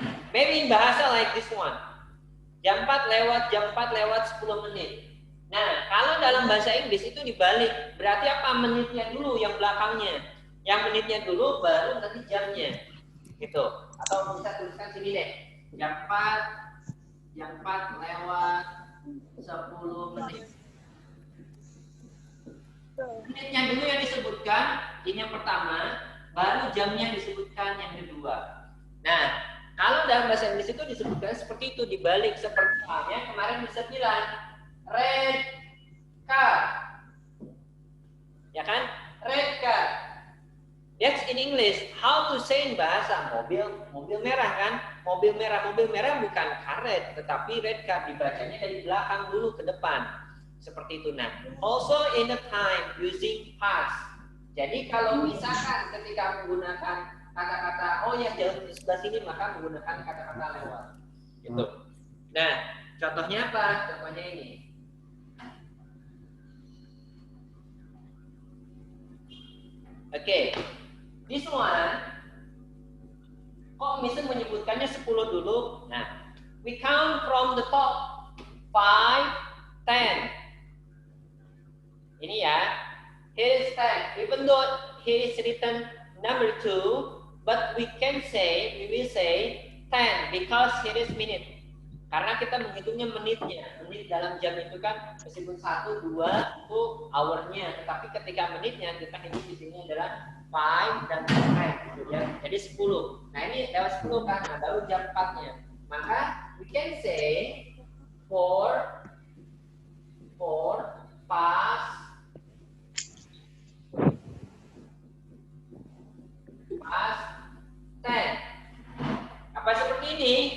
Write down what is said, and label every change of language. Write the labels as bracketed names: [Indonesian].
[English] Maybe in bahasa like this one. [Indonesian] Jam 4 lewat 10 menit. Nah, kalau dalam bahasa Inggris itu dibalik. Berarti apa? Menitnya dulu yang belakangnya. Yang menitnya dulu baru nanti jamnya. Gitu. Atau bisa tuliskan sini deh. Jam 4 lewat 10 menit. Menitnya dulu yang disebutkan, ini yang pertama, baru jamnya disebutkan yang kedua. Nah, kalau dalam bahasa Inggris itu disebutkan seperti itu, dibalik. Seperti halnya kemarin bisa bilang red car, ya kan? Red car. [English] That's in English. How to say in bahasa [Indonesian] mobil merah kan? Mobil merah bukan car red, tetapi red car, dibacanya dari belakang dulu ke depan. Seperti itu. [English] Nah, also in the time using past. [Indonesian] Jadi kalau misalkan ketika menggunakan kata-kata oh ya jauh di sebelah sini, maka menggunakan kata-kata lewat. Gitu. Nah, contohnya apa? Contohnya ini. Oke. [English] This one, [Indonesian] kok Mister menyebutkannya 10 dulu? [English] Nah, we count from the top. 5, 10. [Indonesian] Ini ya. [English] Here is 10. Even though here is written number 2, but we will say 10 because here is minute. [Indonesian] Karena kita menghitungnya menitnya. Menit dalam jam itu kan meskipun 1, 2 itu hour-nya, tetapi ketika menitnya kita hitung di sini adalah 5 dan 10 gitu ya. Jadi 10. Nah, ini lewat 10 kan, nah, baru jam 4-nya. [English] Maka we can say 4 past 10. [Indonesian] Apa seperti ini?